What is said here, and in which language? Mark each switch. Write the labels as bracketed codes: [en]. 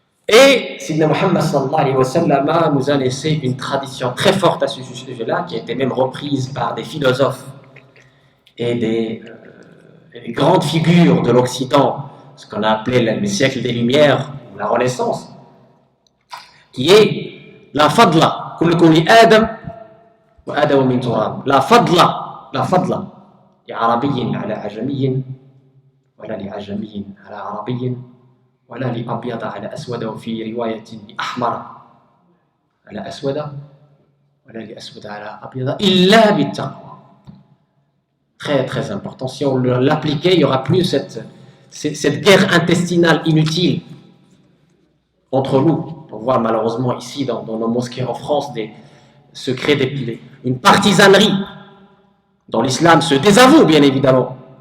[fr] Et Sayyidina Muhammad sallallahu alayhi wa sallam nous a laissé une tradition très forte à ce sujet-là, qui a été même reprise par des philosophes et des grandes figures de l'Occident, ce qu'on a appelé le siècle des Lumières, ou la Renaissance, qui est la fadla, [ar] kullukum li Adam wa Adam min turab. La fadla, لعربي على عجمي ولا لعجمي على عربي ولا لأبيض على أسود وفي رواية لأحمر على أسود ولا لأسود على أبيض إلا بالتقوى. [fr] Très très important. Si on l'appliquait, il n'y aura plus cette guerre intestinale inutile entre nous. On voit malheureusement ici dans nos mosquées en France se créer une partisanerie dont l'islam se désavoue, bien évidemment.